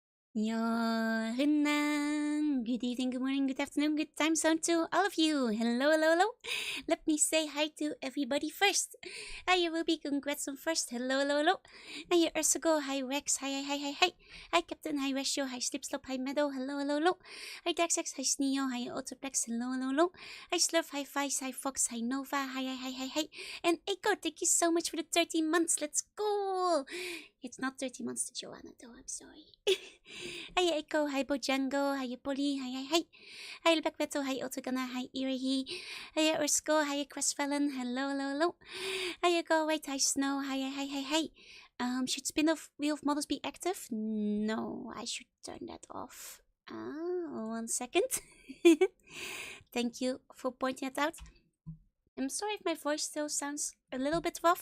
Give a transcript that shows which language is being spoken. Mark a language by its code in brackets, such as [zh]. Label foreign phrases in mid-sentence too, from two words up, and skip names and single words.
[en] Good evening, good morning, good afternoon, good time zone to all of you. Hello, hello, hello. Let me say hi to everybody first. Hi, Ruby, congrats on first. Hello, hello, hello. Hi, Ursago. Hi, Rex. Hi, hi, hi, hi, hi. Hi, Captain. Hi, Ratio. Hi, Slipslop. Hi, Meadow. Hello, hello, hello. Hi, Daxx. Hi, Sneo. Hi, Autoplex. Hello, hello, hello. Hi, Slurf. Hi, Vice. Hi, Fox. Hi, Nova. Hi, hi, hi, hi, hi. And Echo, thank you so much for the 30 months. Let's go. It's not 30 months to Joanna, though. I'm sorry. Hi Echo, hi Bojango, hi Polly, hi. Hi Lebekbeto, hi Otogana, hi Irihi, hi Ursko, hi Crestfallen, hello, hello, hello. Hi Go, wait, hi Snow, hi. Should spin-off Wheel of Models be active? No, I should turn that off. 1 second. Thank you for pointing it out. I'm sorry if my voice still sounds a little bit rough.